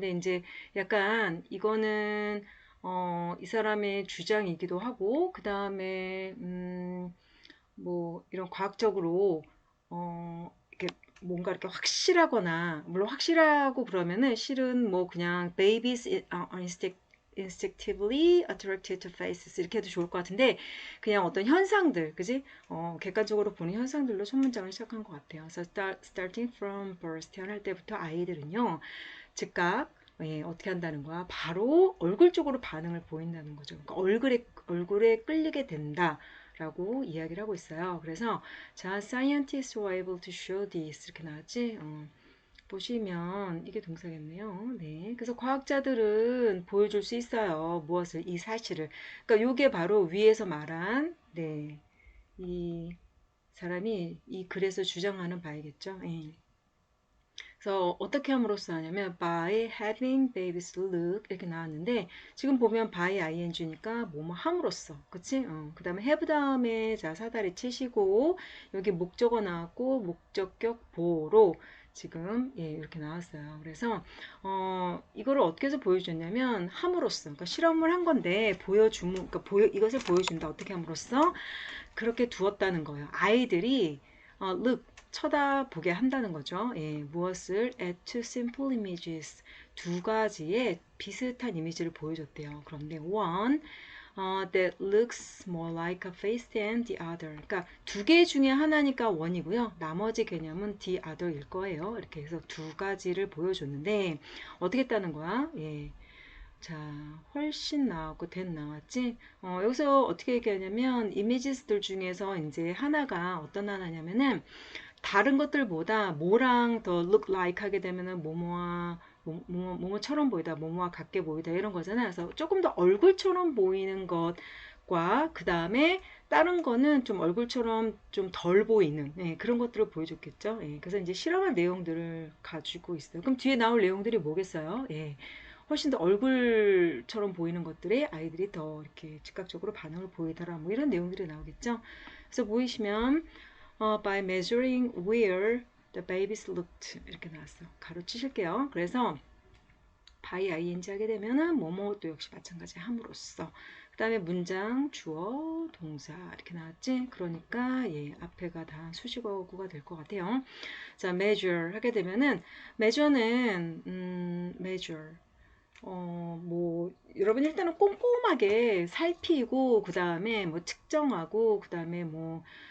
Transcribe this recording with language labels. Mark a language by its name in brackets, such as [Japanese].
[Korean] 근데 이제 약간 이거는 이 사람의 주장이기도 하고 그 다음에 뭐 이런 과학적으로 이렇게 뭔가 이렇게 확실하거나 물론 확실하고 그러면은 실은 뭐 그냥 [English] babies instinctively attracted to faces [Korean] 이렇게 해도 좋을 것 같은데 그냥 어떤 현상들 그지 객관적으로 보는 현상들로 첫 문장을 시작한 것 같아요. 그래서 [English] starting from birth [Korean] 태어날 때부터 아이들은요 즉각 어떻게 한다는 거야? 바로 얼굴 쪽으로 반응을 보인다는 거죠. 그러니까 얼굴에 끌리게 된다. 라고 이야기를 하고 있어요. 그래서 자, [English] scientists were able to show this [Korean] 이렇게 나왔지? 보시면 이게 동사겠네요. 네. 그래서 과학자들은 보여줄 수 있어요. 무엇을? 이 사실을. 그러니까 이게 바로 위에서 말한 이 사람이 이 글에서 주장하는 바이겠죠. 예. 그래서 어떻게 함으로써 하냐면 [English] by having babies look [Korean] 이렇게 나왔는데 지금 보면 by ing니까 뭐뭐 함으로써 그치? 그 다음에 have 다음에 자 사다리 치시고 여기 목적어 나왔고 목적격 보로 지금 이렇게 나왔어요. 그래서 이거를 어떻게 해서 보여줬냐면 함으로써 그러니까 실험을 한 건데 그러니까 이것을 보여준다 어떻게 함으로써 그렇게 두었다는 거예요. 아이들이 look 쳐다보게 한다는 거죠. 무엇을 [English] at two simple images [Korean] 두 가지의 비슷한 이미지를 보여줬대요. [English] 그런데 one that looks more like a face than the other. [Korean] 그러니까 두 개 중에 하나니까 one이고요. 나머지 개념은 the other일 거예요. 이렇게 해서 두 가지를 보여줬는데 어떻게 했다는 거야? 자, 훨씬 나왔고 된 나왔지? 여기서 어떻게 얘기하냐면 이미지스들 중에서 이제 하나가 어떤 하나냐면은 다른 것들보다 뭐랑 더 [English] look like [Korean] 하게 되면은 뭐뭐처럼 보이다, 뭐뭐와 같게 보이다 이런 거잖아요. 그래서 조금 더 얼굴처럼 보이는 것과 그 다음에 다른 거는 좀 얼굴처럼 좀 덜 보이는 예, 그런 것들을 보여줬겠죠. 예, 그래서 이제 실험한 내용들을 가지고 있어요. 그럼 뒤에 나올 내용들이 뭐겠어요? 예, 훨씬 더 얼굴처럼 보이는 것들에 아이들이 더 이렇게 즉각적으로 반응을 보이더라. 뭐 이런 내용들이 나오겠죠. 그래서 보이시면 [English] by measuring where the babies looked [Korean] 이렇게 나왔어. 가로치실게요. 그래서 by ing 하게 되면은 뭐뭐도 역시 마찬가지 함으로써 그 다음에 문장 주어 동사 이렇게 나왔지. 그러니까 예 앞에가 다 수식어구가 될 것 같아요. 자 measure 하게 되면은 measure는 measure 뭐 여러분 일단은 꼼꼼하게 살피고 그 다음에 뭐 측정하고 그 다음에 뭐